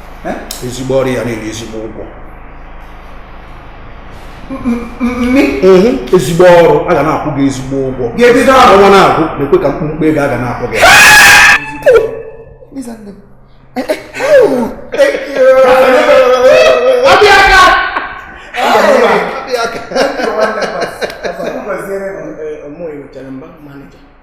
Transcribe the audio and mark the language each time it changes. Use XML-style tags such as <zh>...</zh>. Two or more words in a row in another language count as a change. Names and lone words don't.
<ig>Eh? Ezigbo ọrụ ya na-eri ezigbo ụgwọ. M-, m-, m-, me? Mhm. Ezigbo ọrụ, a ga na-akwụ gị ezigbo ụgwọ. Ga-ebido ọrụ. Ọnwa na-agwụ, na-ekwe ka mkpumkpu ego a ga na-akwụ gị.</ig> <en>Listen to me. Eh, eh, oh, thank you. Obiaka! Hey! Obiaka. Thank you, wonderful. Manager.</en>